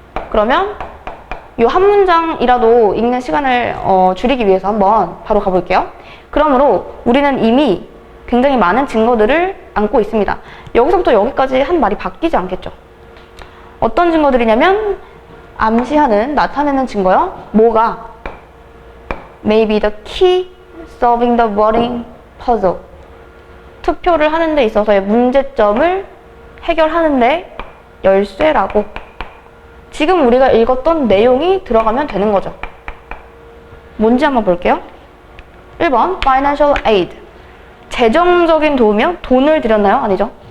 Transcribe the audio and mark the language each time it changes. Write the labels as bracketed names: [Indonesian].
[Korean] 그러면 요 한 문장이라도 읽는 시간을 줄이기 위해서 한번 바로 가볼게요. 그러므로 우리는 이미 굉장히 많은 증거들을 안고 있습니다. 여기서부터 여기까지 한 말이 바뀌지 않겠죠. 어떤 증거들이냐면 암시하는, 나타내는 증거요. 뭐가? [English] Maybe the key solving the voting puzzle. [Korean] 투표를 하는 데 있어서의 문제점을 해결하는 데 열쇠라고. 지금 우리가 읽었던 내용이 들어가면 되는 거죠. 뭔지 한번 볼게요. 1번 financial aid. 재정적인 도움이요? 돈을 드렸나요? 아니죠.